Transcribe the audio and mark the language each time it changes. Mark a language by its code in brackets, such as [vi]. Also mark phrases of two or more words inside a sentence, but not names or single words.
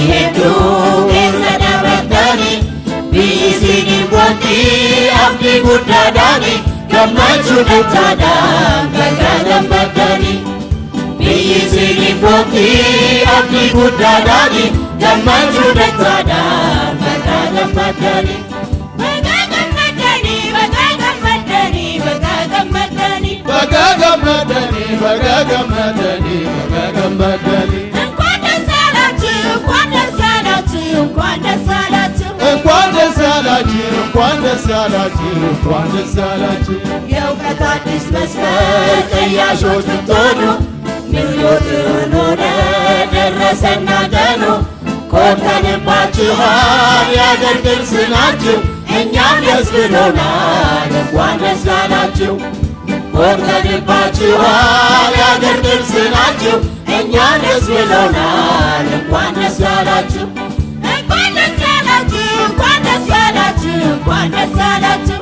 [om] hedduu keessa dabartanii biyyi isinii boontii abdii guddaadhaani gammachuu dachaadhaan baga gammaddanii biyyi isinii boontii abdii guddaadhaani gammachuu dachaadhaan baga gammaddanii. baga gammaddanii baga gammaddanii [am] እንኳን ደስ አላችሁ እንኳን ደስ አላችሁ እንኳን ደስ አላችሁ እንኳን ደስ አላችሁ እንኳን ደስ አላችሁ እንኳን ደስ አላችሁ የእውቀት አዲስ መስመር ቀያሾች ብትሆኑ ምኞትን ሆነ ደረሰና ቀኑ ኮርተንባችኋል የአገር ቅርስ ናችሁ እኛም ደስ ብሎናል እንኳን ደስ አላችሁ ኮርተንባችኋል የአገር ቅርስ ናችሁ እኛም ደስ ብሎናል እንኳን ደስ አላችሁ እንኳን ደስ አላችሁ እንኳን ደስ አላችሁ እንኳን ደስ አላችሁ